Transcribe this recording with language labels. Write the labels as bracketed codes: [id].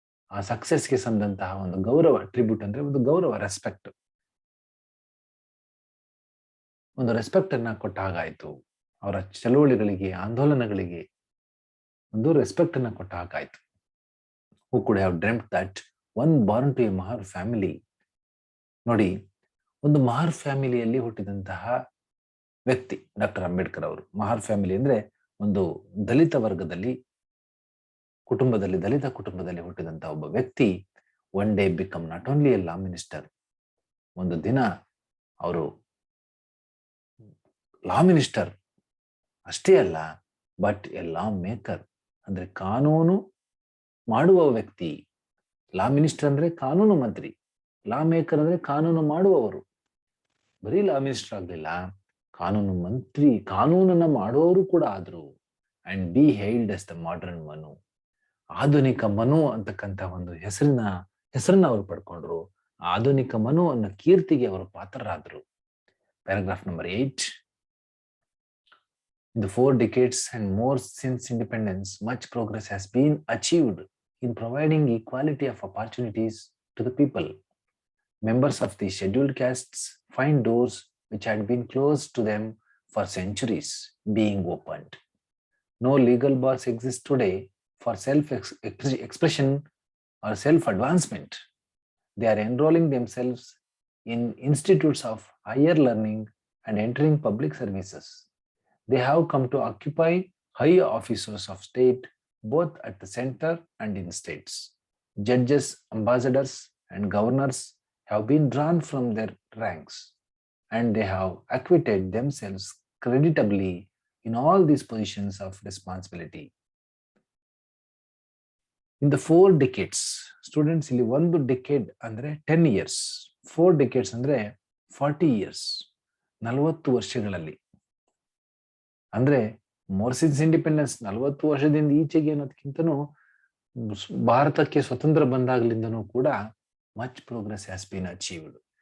[kn] ಆ ಸಕ್ಸಸ್ಗೆ ಸಂದಂತಹ ಒಂದು ಗೌರವ, ಟ್ರಿಬ್ಯೂಟ್ ಅಂದ್ರೆ ಒಂದು ಗೌರವ, ರೆಸ್ಪೆಕ್ಟ್. ಒಂದು ರೆಸ್ಪೆಕ್ಟ್ ಅನ್ನ ಕೊಟ್ಟ ಹಾಗಾಯ್ತು. ಅವರ ಚಳುವಳಿಗಳಿಗೆ, ಆಂದೋಲನಗಳಿಗೆ ಒಂದು ರೆಸ್ಪೆಕ್ಟ್ ಅನ್ನ ಕೊಟ್ಟ ಹಾಗಾಯ್ತು. [en] Who could have dreamt that one born to a Mahar family. [kn] ನೋಡಿ, ಒಂದು ಮಹಾರ್ ಫ್ಯಾಮಿಲಿಯಲ್ಲಿ ಹುಟ್ಟಿದಂತಹ ವ್ಯಕ್ತಿ ಡಾಕ್ಟರ್ ಅಂಬೇಡ್ಕರ್ ಅವರು. ಮಹಾರ್ ಫ್ಯಾಮಿಲಿ ಅಂದ್ರೆ ಒಂದು ದಲಿತ ವರ್ಗದಲ್ಲಿ, ಕುಟುಂಬದಲ್ಲಿ, ದಲಿತ ಕುಟುಂಬದಲ್ಲಿ ಹುಟ್ಟಿದಂತಹ ಒಬ್ಬ ವ್ಯಕ್ತಿ [en] One day become not only a law minister. [kn] ಒಂದು ದಿನ ಅವರು ಲಾ ಮಿನಿಸ್ಟರ್ ಅಷ್ಟೇ ಅಲ್ಲ, [en] but a law maker, [kn] ಅಂದ್ರೆ ಕಾನೂನು ಮಾಡುವ ವ್ಯಕ್ತಿ. ಲಾ ಮಿನಿಸ್ಟರ್ ಅಂದ್ರೆ ಕಾನೂನು ಮಂತ್ರಿ, ಲಾ ಮೇಕರ್ ಅಂದ್ರೆ ಕಾನೂನು ಮಾಡುವವರು. ಬರೀ ಲಾ ಮಿನಿಸ್ಟರ್ ಆಗ್ಲಿಲ್ಲ, ಕಾನೂನು ಮಂತ್ರಿ, ಕಾನೂನನ್ನ ಮಾಡೋರು ಕೂಡ ಆದ್ರು. [en] and be hailed as the modern Manu, [kn] ಆಧುನಿಕ ಮನು ಅಂತಕ್ಕಂಥ ಒಂದು ಹೆಸರನ್ನ ಅವರು ಪಡ್ಕೊಂಡ್ರು. ಆಧುನಿಕ ಮನು ಅನ್ನೋ ಕೀರ್ತಿಗೆ ಅವರು ಪಾತ್ರರಾದ್ರು. [en] Paragraph number 8. In the 4 decades and more since independence, much progress has been achieved in providing equality of opportunities to the people. Members of the scheduled castes find doors which had been closed to them for centuries being opened. No legal bars exist today for self-expression or self-advancement. They are enrolling themselves in institutes of higher learning and entering public services. They have come to occupy high offices of state, both at the center and in states. Judges, ambassadors, and governors have been drawn from their ranks, and they have acquitted themselves creditably in all these positions of responsibility. In the 4 decades, [kn] students ಇಲ್ಲಿ ಒಂದು decade ಅಂದ್ರೆ [en] 10 years, 4 decades [kn] ಅಂದ್ರೆ [en] 40 years, [kn] 40 ವರ್ಷಗಳಲ್ಲಿ. ಅಂದ್ರೆ [en] more since independence [kn] 40 ವರ್ಷದಿಂದ ಈಚೆಗೆ ಅನ್ನೋದಕ್ಕಿಂತನೂ ಭಾರತಕ್ಕೆ ಸ್ವತಂತ್ರ ಬಂದಾಗಲಿಂದನೂ ಕೂಡ [en] Much progress has been achieved.